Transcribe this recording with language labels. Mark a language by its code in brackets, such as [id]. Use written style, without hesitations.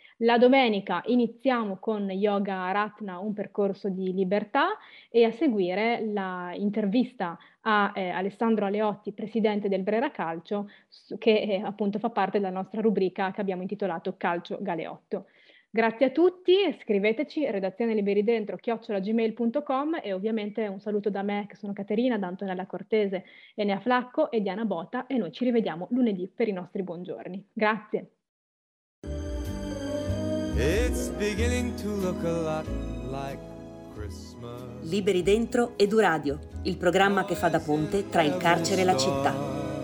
[it] La domenica iniziamo con Yoga Ratna, un percorso di libertà, e a seguire l'intervista a Alessandro Aleotti, presidente del Brera Calcio, che appunto fa parte della nostra rubrica che abbiamo intitolato Calcio Galeotto. Grazie a tutti, scriveteci redazioneliberidentro@gmail.com e ovviamente un saluto da me, che sono Caterina, da Antonella Cortese, Enea Flacco e Diana Bota, e noi ci rivediamo lunedì per i nostri buongiorni. Grazie. [en] It's beginning to look a lot like Christmas. [it] Liberi Dentro Eduradio, il programma che fa da ponte tra il carcere e la città.